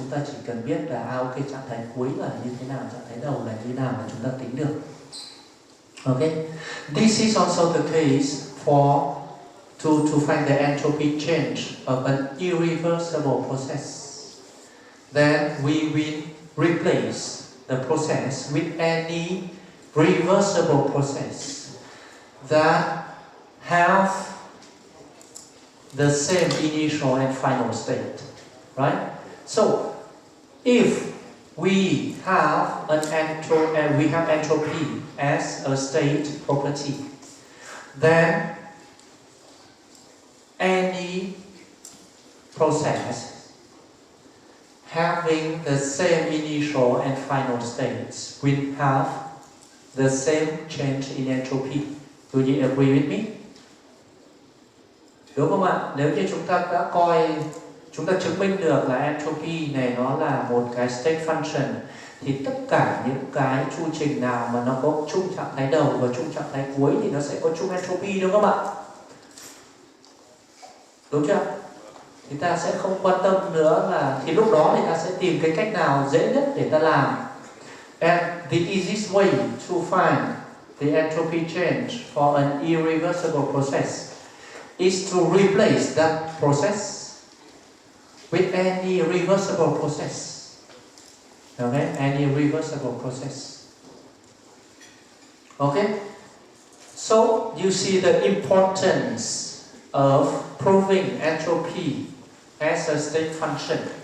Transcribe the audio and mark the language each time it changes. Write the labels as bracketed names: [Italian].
[Vietnamese] Chúng ta chỉ cần biết là ok, trạng thái cuối là như thế nào, trạng thái đầu là như thế nào là chúng ta tính được. [English] Okay, this is also the case for to find the entropy change of an irreversible process. Then we will replace the process with any reversible process that have the same initial and final state, right? So, if we have entropy as a state property, then any process having the same initial and final states will have the same change in entropy. Do you agree with me? [Vietnamese] Đúng không ạ? Nếu như chúng ta đã chúng ta chứng minh được là entropy này nó là một cái state function, thì tất cả những cái chu trình nào mà nó có chung trạng thái đầu và chung trạng thái cuối thì nó sẽ có chung entropy, đúng không ạ? Đúng chưa? Thì ta sẽ không quan tâm nữa là, thì lúc đó thì ta sẽ tìm cái cách nào dễ nhất để ta làm. [English] And the easiest way to find the entropy change for an irreversible process is to replace that process with any reversible process. Okay, any reversible process. Okay, so you see the importance of proving entropy as a state function.